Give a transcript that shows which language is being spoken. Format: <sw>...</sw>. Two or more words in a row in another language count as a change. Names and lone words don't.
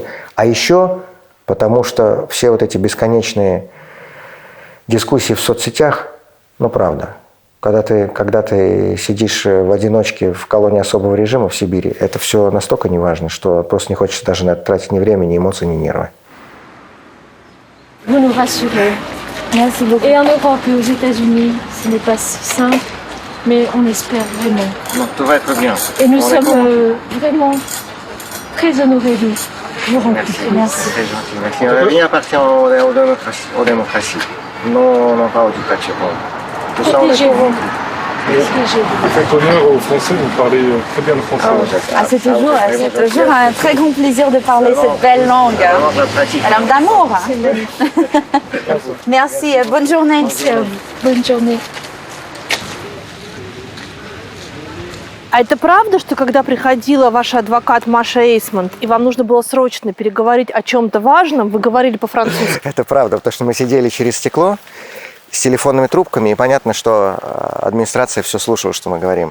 <ru>А еще потому что все вот эти бесконечные дискуссии в соцсетях, ну правда, когда ты сидишь в одиночке в колонии особого режима в Сибири, это все настолько неважно, что просто не хочется даже на это тратить ни время, ни эмоции, ни нервы.</ru> <fr>Vous nous rassurez. Merci beaucoup. Et en Europe et aux États-Unis, ce n'est pas si simple, mais on espère vraiment. Non, tout va être bien. Et nous sommes vraiment très honorés de vous rencontrer. Merci. C'est gentil. Merci. Rien appartient aux démocraties. Non, pas du Cachemon. Protégez-vous. Faites honneur aux Français, vous parlez très bien le français. C'est toujours un très grand plaisir de parler cette belle langue. La langue d'amour. Merci, bonne journée. Merci à vous. Bonne journée.</fr> <ru>А это правда, что когда приходила ваш адвокат Маша Эйсмонт, и вам нужно было срочно переговорить о чем-то важном, вы говорили по-французски? Это правда, потому что мы сидели через стекло с телефонными трубками, и понятно, что администрация все слушала, что мы говорим.</ru>